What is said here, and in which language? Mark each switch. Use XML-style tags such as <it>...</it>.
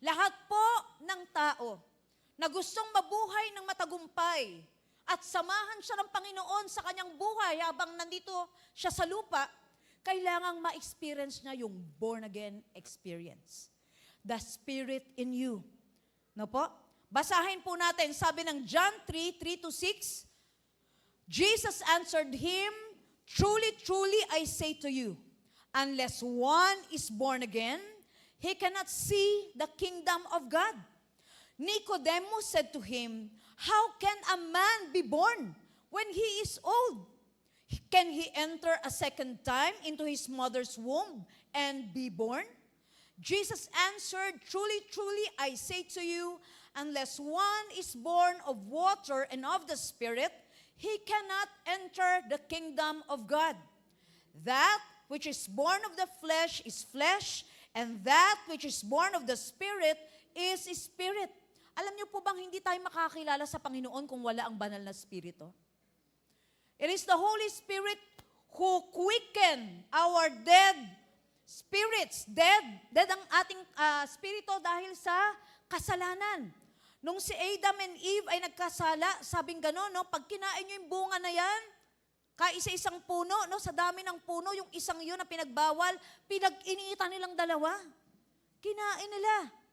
<tl>Lahat po ng tao na gustong mabuhay ng matagumpay at samahan siya ng Panginoon sa kanyang buhay habang nandito siya sa lupa, kailangang ma-experience niya yung born again experience.</tl> <en>The Spirit in you. No po?</en> <tl>Basahin po natin, sabi ng</tl> <en>John 3:3-6, Jesus answered him, truly, truly, I say to you, unless one is born again, he cannot see the kingdom of God. Nicodemus said to him, how can a man be born when he is old? Can he enter a second time into his mother's womb and be born? Jesus answered, truly, truly, I say to you, unless one is born of water and of the Spirit, he cannot enter the kingdom of God. That which is born of the flesh is flesh, and that which is born of the Spirit is spirit.</en> <tl>Alam niyo po bang hindi tayo makakilala sa Panginoon kung wala ang banal na Espiritu?</tl> <en>It is the Holy Spirit who quicken our dead spirits.</en> <tl>Dead ang ating spirito dahil sa kasalanan. Nung si Adam and Eve ay nagkasala, sabing gano'n, no? Pag kinain nyo yung bunga na yan, kaisa-isang puno, no? Sa dami ng puno, yung isang yun na pinagbawal, pinag-initan nilang dalawa. Kinain nila.</tl>